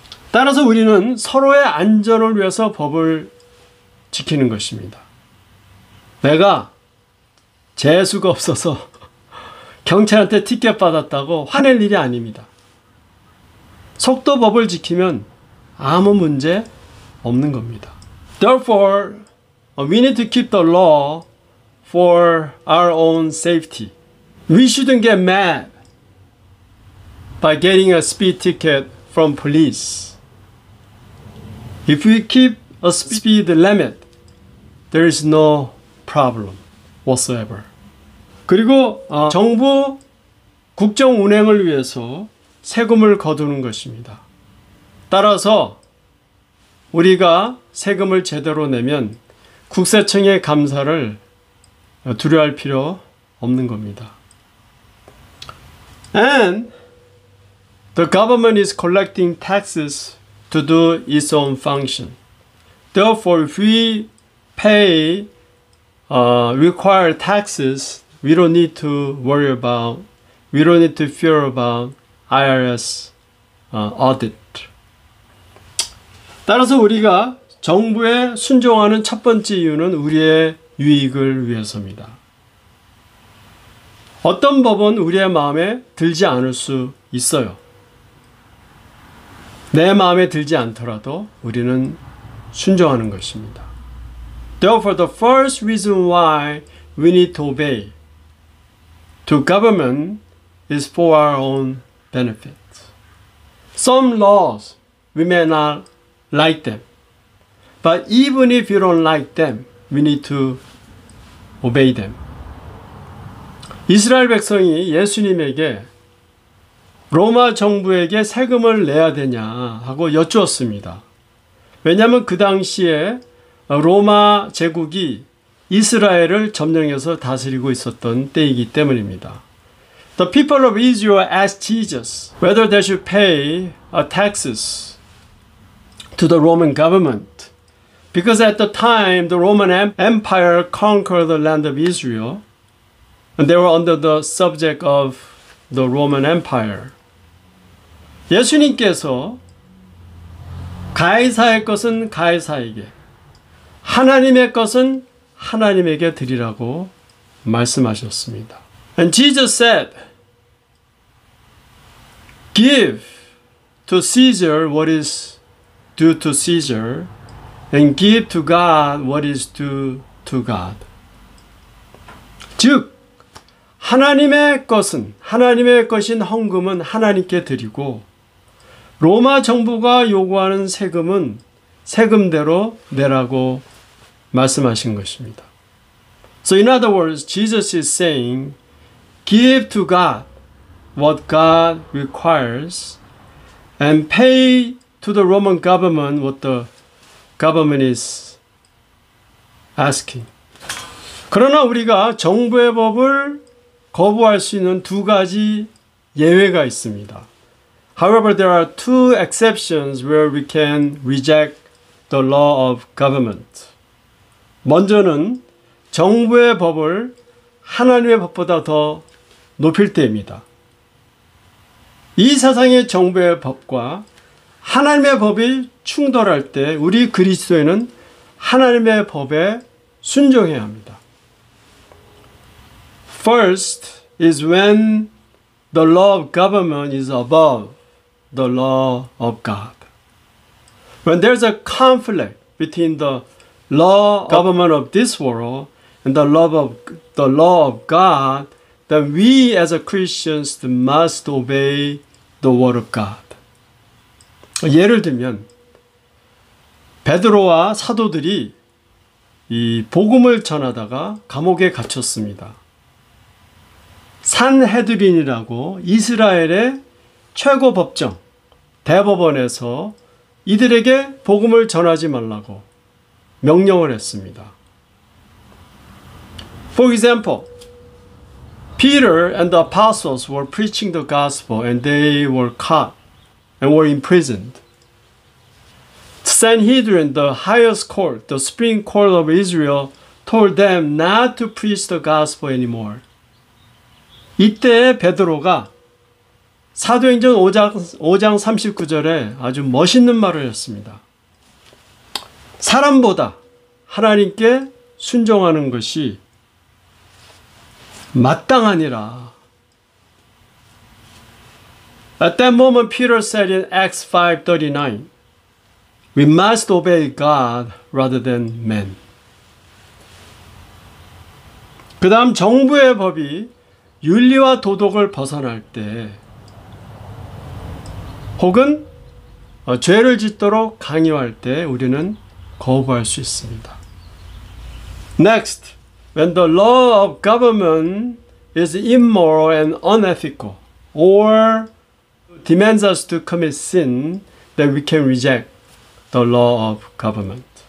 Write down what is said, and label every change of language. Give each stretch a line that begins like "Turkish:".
Korean: 따라서 우리는 서로의 안전을 위해서 법을 지키는 것입니다. 내가 재수가 없어서 경찰한테 티켓 받았다고 화낼 일이 아닙니다. 속도법을 지키면 아무 문제 없는 겁니다.
English: Therefore, we need to keep the law for our own safety. We shouldn't get mad by getting a speed ticket from police. If we keep a speed limit, there is no problem whatsoever.
Korean: 그리고 정부 국정 운행을 위해서 세금을 거두는 것입니다. 따라서 우리가 세금을 제대로 내면 국세청의 감사를 두려워할 필요 없는 겁니다.
English: And the government is collecting taxes to do its own function. Therefore, if we pay required taxes, we don't need to fear about IRS audit.
Korean: 따라서 우리가 정부에 순종하는 첫 번째 이유는 우리의 유익을 위해서입니다. 어떤 법은 우리의 마음에 들지 않을 수 있어요. 내 마음에 들지 않더라도 우리는 순종하는 것입니다.
English: Therefore, the first reason why we need to obey to government is for our own benefit. Some laws, we may not like them. But even if you don't like them, we need to obey them.
Korean: 이스라엘 백성이 예수님에게 로마 정부에게 세금을 내야 되냐 하고 여쭈었습니다. 왜냐하면 그 당시에 로마 제국이 이스라엘을 점령해서 다스리고 있었던 때이기 때문입니다.
English: The people of Israel asked Jesus whether they should pay taxes to the Roman government Because at the time the Roman Empire conquered the land of Israel, and they were under the subject of the Roman Empire.
Korean: 예수님께서 가이사의 것은 가이사에게, 하나님의 것은 하나님에게 드리라고 말씀하셨습니다.
English: And Jesus said, Give to Caesar what is due to Caesar, and give to God what is due to God.
Korean: 즉, 하나님의 것은, 하나님의 것인 헌금은 하나님께 드리고, 로마 정부가 요구하는 세금은 세금대로 내라고 말씀하신 것입니다.
English: So in other words, Jesus is saying, give to God what God requires and pay to the Roman government what the government is asking.
Korean: 그러나 우리가 정부의 법을 거부할 수 있는 두 가지 예외가 있습니다.
English: However, there are two exceptions where we can reject the law of government.
Korean: 먼저는 정부의 법을 하나님의 법보다 더 높일 때입니다. 이 세상의 정부의 법과 하나님의 법이 충돌할 때 우리 그리스도인은 하나님의 법에 순종해야 합니다.
English: First is when the law of government is above the law of God. When there's a conflict between the law government of this world and the law of God, then we as a Christians must obey the word of God.
Korean: 예를 들면 베드로와 사도들이 이 복음을 전하다가 감옥에 갇혔습니다. 산헤드린이라고 이스라엘의 최고 법정 대법원에서 이들에게 복음을 전하지 말라고 명령을 했습니다.
English: For example, Peter and the apostles were preaching the gospel and they were caught and were imprisoned. Sanhedrin, the highest court, the supreme court of Israel, told them not to preach the gospel anymore.
Korean: 이때 베드로가 사도행전 5장 39절에 아주 멋있는 말을 했습니다. 사람보다 하나님께 순종하는 것이 마땅하니라.
English: At that moment, Peter said in Acts 5:39, we must obey God rather than men.
Korean: 그 다음 정부의 법이 윤리와 도덕을 벗어날 때 혹은 죄를 짓도록 강요할 때 우리는 거부할 수 있습니다.
English: Next, when the law of government is immoral and unethical or demands us to commit sin, then we can reject the law of government.